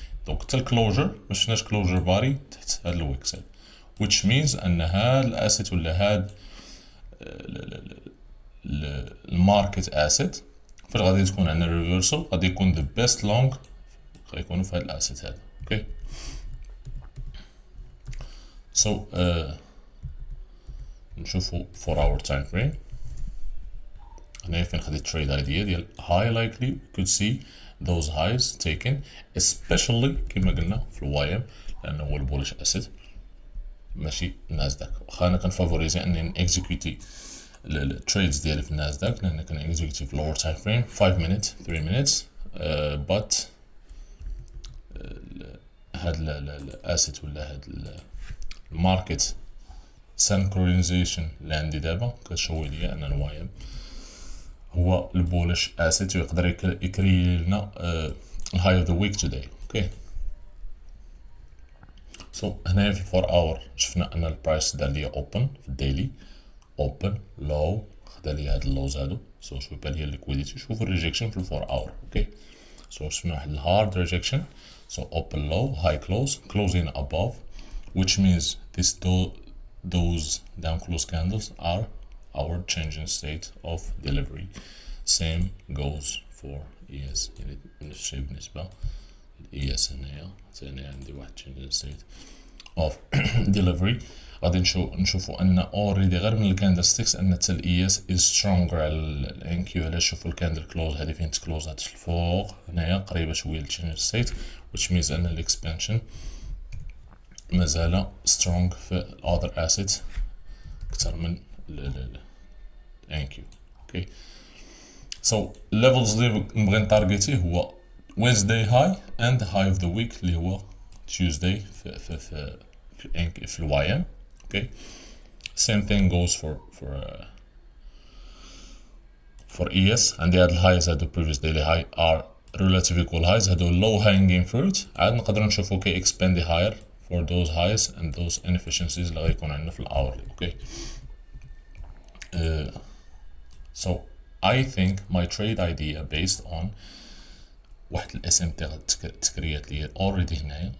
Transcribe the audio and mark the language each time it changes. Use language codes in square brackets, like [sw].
[ar] دونك حتى الكلوجر ما شفناش كلوجر باري تحت هاد الويكس هاد [en] which means [ar] ان هاد الاسيت ولا هاد الماركت اسيت فاش غادي تكون عندنا ريفرسال غادي يكون [en] the best long [ar] غيكونوا في هاد الاسيت هذا. [en] Okay نشوفو 4 hour time frame. [ar] هنا فين خديت تريد ايديا ديال [en] high likely we could see those highs taken especially [ar] كما قلنا في الواي ام لانه هو البولش اسيد ماشي ناسداك. واخا انا كنفافوريزي اني نكزيكوتي التريدز ديالي في الناسداك لان كنكزيكوتي في [en] lower time frame 5 minutes 3 minutes but [ar] هاد الاسيت ولا هاد الماركت synchronization اللي عندي دابا كتشوي ليا ان الواي ام هو البولش اسيت ويقدر يكري لنا الهاي اوف ذا ويك توداي. اوكي هنايا في 4 اور شفنا ان البرايس دار ليا اوبن في الديلي اوبن لو خدا ليا هاد اللوز هادو. شوف بان هي الليكويديتي. شوفوا الريجكشن في 4 اور. [en] Okay شفنا واحد الهارد rejection open low high close closing above which means those down close candles are our changing state of delivery. Same goes for ES [ar] يعني نفس الشيء بالنسبة [en] ES هنايا عندي واحد changing state of delivery. [ar] غادي نشوفو ان already غير من الكاندل ستيكس ان حتى ال ES is stronger على ال NQ. علاش؟ شوفو الكاندل كلوز هادي فين تكلوزات الفوق هنايا قريبة شوية ل changing state [en] which means [ar] ان الاكسبانشن مازال strong في other assets اكثر من ثانك يو. [en] Okay so الليفلز اللي نبغي نتارجيتيه هو Wednesday high and the high of the week اللي هو Tuesday في الواي ام. Okay same thing goes for ES. عندي هاد الهايز هادو previous daily high are relative equal highs. [ar] هادو low hanging fruit. عاد نقدروا نشوفو كي [en] expand higher for those highs and those inefficiencies [ar] اللي غيكون عندنا في الاورلي. [en] Okay so I think my trade idea based on واحد الاس M T تكريات لي اوريدي هنايا.